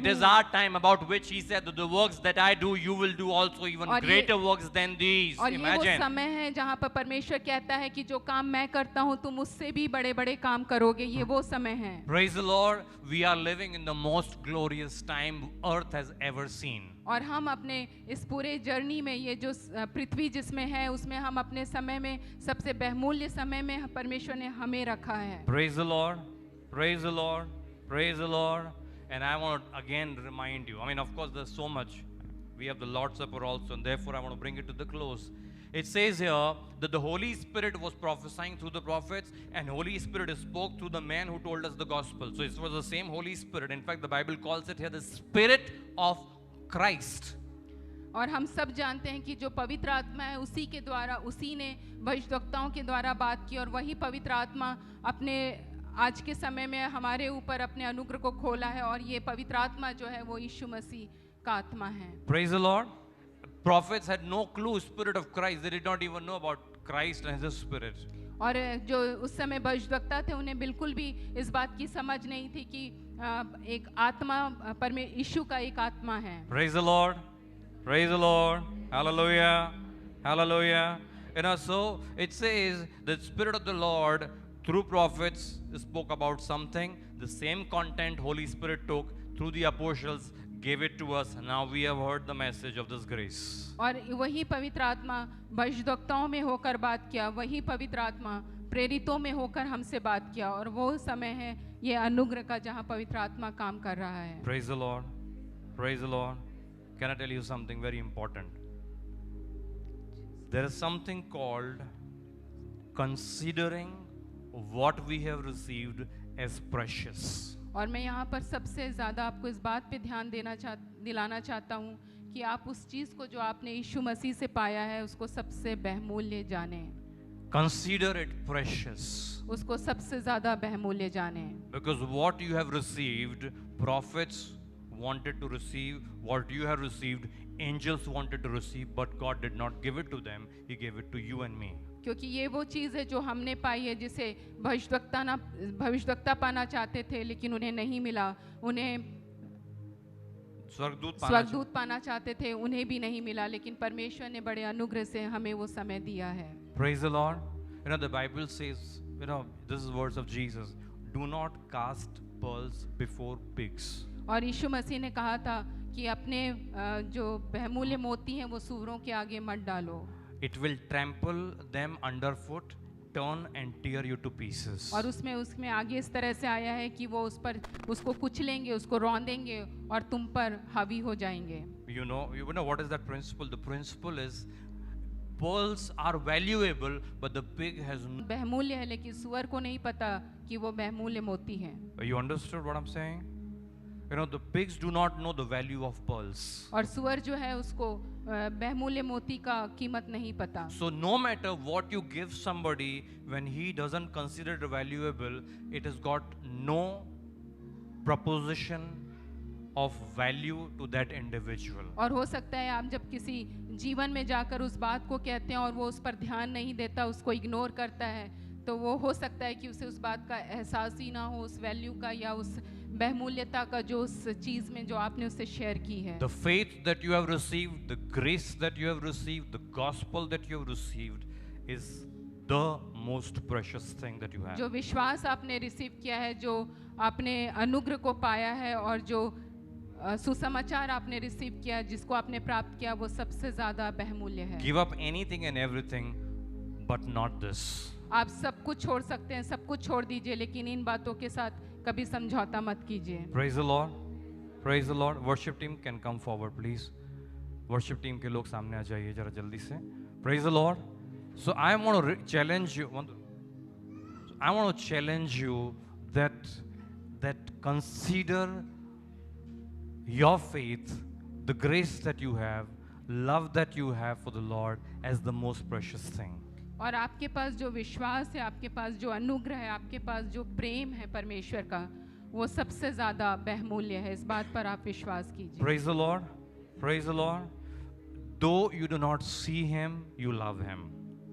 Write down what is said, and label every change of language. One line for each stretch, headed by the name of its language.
English: It is our time about which He said that the works that I do, you will do also, even greater works than these.
Hindi: और ये वो
English: Imagine.
Hindi: समय है जहाँ पर परमेश्वर कहता है कि जो काम मैं करता हूँ तुम उससे भी बड़े-बड़े काम करोगे, ये वो समय है।
English: Praise the Lord. We are living in the most glorious time earth has ever seen.
Hindi: और हम अपने इस पूरे जर्नी में, ये जो पृथ्वी जिसमें है, उसमें हम अपने समय में सबसे बहुमूल्य समय में परमेश्वर ने हमें रखा है।
English: Praise the Lord. Praise the Lord. Praise the Lord. And I want to again remind you, I mean, of course, there's so much. We have the Lord's Supper also, and therefore I want to bring it to the close. It says here that the Holy Spirit was prophesying through the prophets, and Holy Spirit spoke through the man who told us the gospel. So it was the same Holy Spirit. In fact, the Bible calls it here the Spirit of Christ.
Hindi: और हम सब जानते हैं कि जो पवित्र आत्मा है उसी के द्वारा, उसी ने भविष्यवक्ताओं के द्वारा बात की, और वही पवित्र आत्मा अपने आज के समय में हमारे ऊपर अपने अनुग्रह को खोला है, और ये पवित्र आत्मा जो है वो यीशु मसीह का आत्मा है।
English: Praise the Lord. Prophets had no clue, Spirit of Christ. They did not even know about Christ and His Spirit.
Hindi: और जो उस समय भविष्यवक्ता थे उन्हें बिल्कुल भी इस बात की समझ नहीं थी कि एक आत्मा यीशु का एक आत्मा है।
English: Praise the Lord. Praise the Lord. Hallelujah. Hallelujah. You know, so it says the Spirit of the Lord through prophets spoke about something, the same content Holy Spirit took through the apostles, gave it to us. Now we have heard the message of this grace.
Hindi: और वही पवित्र आत्मा भविष्यद्वक्ताओं में होकर बात किया, वही पवित्र आत्मा प्रेरितों में होकर हमसे बात किया, और वो समय है ये अनुग्रह का जहाँ पवित्र आत्मा काम कर रहा है।
English: Praise the Lord. Praise the Lord. Can I tell you something very important? There is something called considering what we have received as precious.
Hindi: और मैं यहाँ पर सबसे ज़्यादा आपको इस बात पे ध्यान दिलाना चाहता हूँ कि आप उस चीज़ को जो आपने यीशु मसीह से पाया है उसको सबसे बहुमूल्य जाने।
English: Consider it precious.
Hindi: उसको सबसे ज़्यादा बहुमूल्य जाने।
English: Because what you have received, prophets wanted to receive. What you have received, angels wanted to receive, but God did not give it to them. He gave it to you and me.
Hindi: क्योंकि ये वो चीज़ है जो हमने पाई है, जिसे भविष्यद्वक्ता पाना चाहते थे लेकिन उन्हें नहीं मिला, उन्हें स्वर्गदूत पाना चाहते थे, उन्हें भी नहीं मिला, लेकिन परमेश्वर ने बड़े अनुग्रह से हमें वो समय दिया है।
English: Praise the Lord. You know, the Bible says, you know, this is words of Jesus, do not cast pearls before pigs.
Hindi: और यीशु मसीह ने कहा था कि अपने जो बहुमूल्य मोती हैं वो सूअरों के आगे मत डालो।
English: It will trample them underfoot, turn and tear you to pieces.
Hindi: और उसमें आगे इस तरह से आया है कि वो उस पर उसको कुचलेंगे, उसको रौंदेंगे और तुम पर हावी हो जाएंगे।
English: You know what is that principle? The principle is pearls are valuable, but the pig has no.
Hindi: बहुमूल्य है लेकिन सुअर को नहीं पता कि वो बहुमूल्य मोती है।
English: You understood what I'm saying? You know, the pigs do not know the value of pearls.
Hindi: और सुअर जो है उसको बहुमूल्य मोती का कीमत नहीं पता।
English: So no matter what you give somebody, when he doesn't consider it valuable, it has got no proposition of value to that individual.
Hindi: और हो सकता है आप जब किसी जीवन में जाकर उस बात को कहते हैं और वो उस पर ध्यान नहीं देता, उसको इग्नोर करता है, तो वो हो सकता है कि उसे उस बात का एहसास ही ना हो, उस वैल्यू का या उस बहुमूल्यता का जो उस चीज में जो आपने उससे शेयर की है।
English: The faith that you have received, the grace that you have received, the gospel that you have received is the most precious thing that you have.
Hindi: जो विश्वास आपने रिसीव किया है, जो आपने अनुग्रह को पाया है और जो सुसमाचार आपने रिसीव किया, जिसको आपने प्राप्त किया, वो सबसे ज्यादा बहुमूल्य है।
English: Give up anything and everything, but not this.
Hindi: आप सब कुछ छोड़ सकते हैं, सब कुछ छोड़ दीजिए, लेकिन इन बातों के साथ कभी समझौता मत कीजिए।
English: Praise the Lord. Praise the Lord. Worship team can come forward, please.
Hindi: Worship team के लोग सामने आ जाइए जरा जल्दी से.
English: Praise the Lord. So I want to challenge you. I want to challenge you that consider your faith, the grace that you have, love that you have for the Lord as the most precious thing.
Hindi: और आपके पास जो विश्वास है, आपके पास जो अनुग्रह है, आपके पास जो प्रेम है परमेश्वर का, वो सबसे ज्यादा बहुमूल्य है। इस बात पर आप विश्वास कीजिए।
English: Praise the Lord. Praise the Lord. Though you do not see him, you love him.